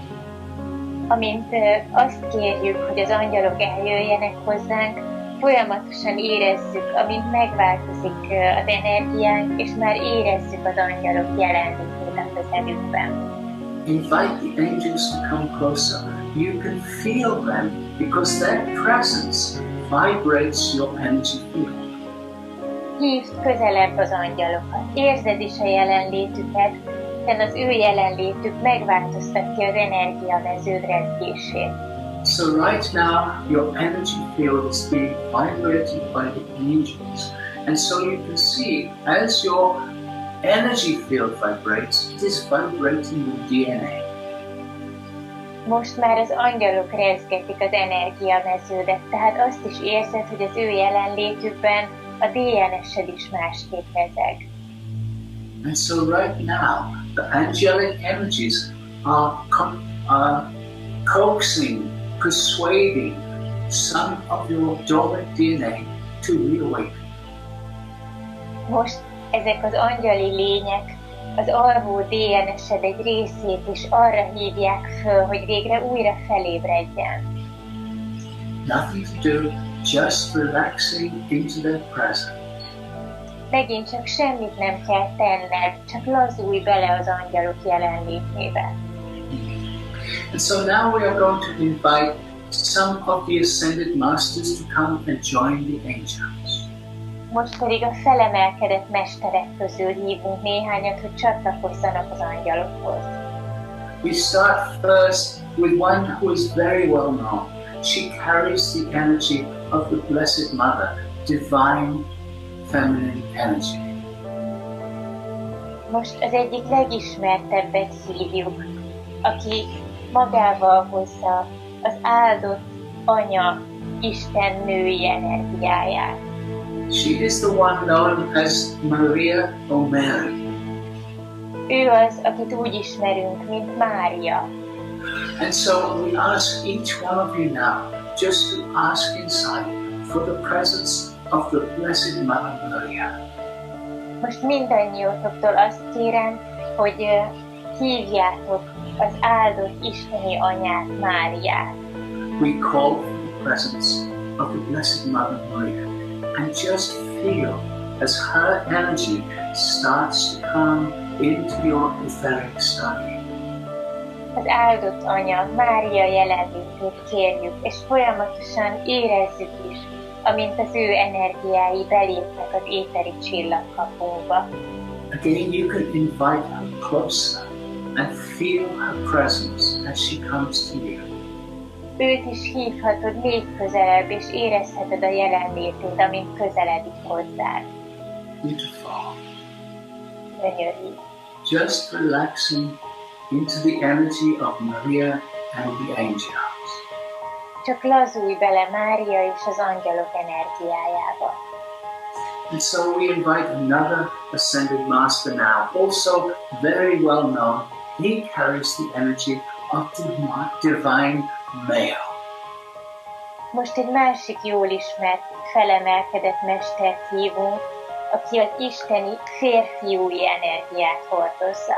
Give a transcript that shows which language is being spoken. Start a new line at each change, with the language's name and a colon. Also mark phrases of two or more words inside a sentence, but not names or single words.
Hungarian: Amint azt kérjük, hogy az angyalok eljöjjenek hozzánk, folyamatosan érezzük, amint megváltozik az energiánk, és már érezzük az angyalok jelenlétét a közelünkben.
English: Invite the angels to come closer. You can feel them because their presence vibrates your energy field.
Hungarian: Hívd közelebb az angyalokat, érzed is a jelenlétüket, hiszen az ő jelenlétük megváltoztatja az energiameződ rezgését.
English: So right now, your energy field is being vibrated by the angels. And so you can see, as your energy field vibrates, it is vibrating your DNA.
Hungarian: Most már az angyalok rezgetik az energiameződet, tehát azt is érzed, hogy az ő jelenlétükben a DNS-ed is másképp rezeg.
English: And so right now, the angelic energies are coaxing, persuading some of your dormant DNA to reawaken.
Hungarian: Most ezek az angyali lények az alvó DNS-ed egy részét is arra hívják föl, hogy végre újra felébredjen.
English: Nothing to do, just relaxing into their presence.
Hungarian: Megint csak semmit nem kell tenned, csak lazulj bele az angyalok jelenlétébe.
English: And so now we are going to invite some of the ascended masters to come and join the angels.
Hungarian: Most pedig a felemelkedett mesterek közül hívunk néhányat, hogy csatlakozzanak az angyalokhoz.
English: We start first with one who is very well known. She carries the energy of the Blessed Mother, divine feminine energy.
Hungarian: Most az egyik legismertebbet hívjuk, aki magával hozza az áldott anya, Isten női energiáját.
English: She is the one known as Maria or Mary.
Hungarian: Ő az, akit úgy ismerünk, mint Mária.
English: And so we ask each one of you now just to ask inside for the presence of the Blessed Mother Maria.
Hungarian: Most mindannyiótoktól azt kérem, hogy hívjátok az áldott isteni anyát, Máriát.
English: We call for the presence of the Blessed Mother Maria and just feel as her energy starts to come into your etheric study.
Hungarian: Az áldott anya, Mária jelenlétét kérjük, és folyamatosan érezzük is, amint az ő energiái belépnek az éteri csillagkapunkba.
English: Again, you can invite her closer and feel her presence as she comes to you.
Hungarian: Őt is hívhatod még közelebb, és érezheted a jelenlétét, amint közeledik hozzád.
English: Beautiful.
Hungarian: Gyönyörű.
English: Just relaxing into the energy of Maria and the angels.
Hungarian: Csak lazulj bele Mária és az angyalok energiájába.
English: And so we invite another ascended master now, also very well known. He carries the energy of the divine male.
Hungarian: Most egy másik jól ismert, felemelkedett mestert hívunk, aki az isteni férfiúi energiát hordozza.